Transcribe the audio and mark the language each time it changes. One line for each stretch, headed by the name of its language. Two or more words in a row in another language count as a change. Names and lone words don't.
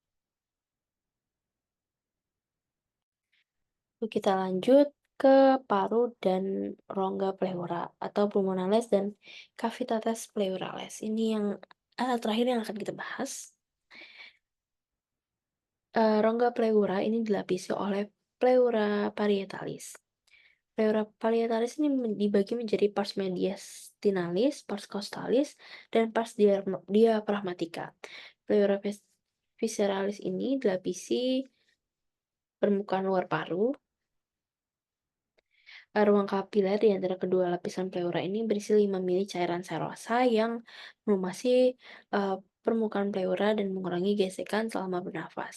Indonesian: Kita lanjut ke paru dan rongga pleura atau pulmonalis dan
Latin: cavitates pleuralis.
Indonesian: Ini yang terakhir yang akan kita bahas. Rongga pleura ini dilapisi oleh
Latin: pleura parietalis. Pleura parietalis
Indonesian: ini dibagi menjadi
Latin: pars mediastinalis, pars costalis,
Indonesian: dan
Latin: pars diaphragmatica. Pleura visceralis
Indonesian: ini dilapisi permukaan luar paru. Ruang kapiler di antara kedua lapisan pleura ini berisi 5 mili cairan serosa yang melumasi permukaan pleura dan mengurangi gesekan selama bernafas.